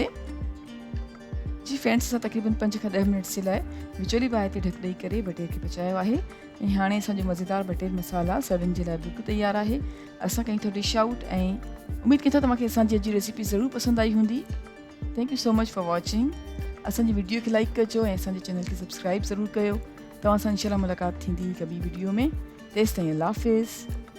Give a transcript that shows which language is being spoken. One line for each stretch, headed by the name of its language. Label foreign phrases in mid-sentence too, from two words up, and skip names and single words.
Sindhi: जी फ्रेंड्स, असां तक़रीबन 5 खां 10 मिनट्स जे लाइ विचोली बाहि ते ढक ॾेई करे बटेर खे पचायो आहे। ऐं हाणे असांजो मज़ेदार बटेर मसाला सर्विंग जे लाइ बिल्कुलु तयारु आहे। असां कयूं था
English: dish out
Sindhi: ऐं उमेदु कयूं था तव्हांखे असांजी अॼु जी रेसिपी ज़रूरु पसंदि आई हूंदी।
English: thank you so much for watching.
Sindhi: असांजी वीडियो खे लाइक कजो ऐं असांजे चैनल खे सब्सक्राइब ज़रूरु कयो। तव्हां सां इंशाल्लाह मुलाक़ात थींदी हिकु ॿी वीडियो में। तेसिताईं अल्लाह हाफ़िज़।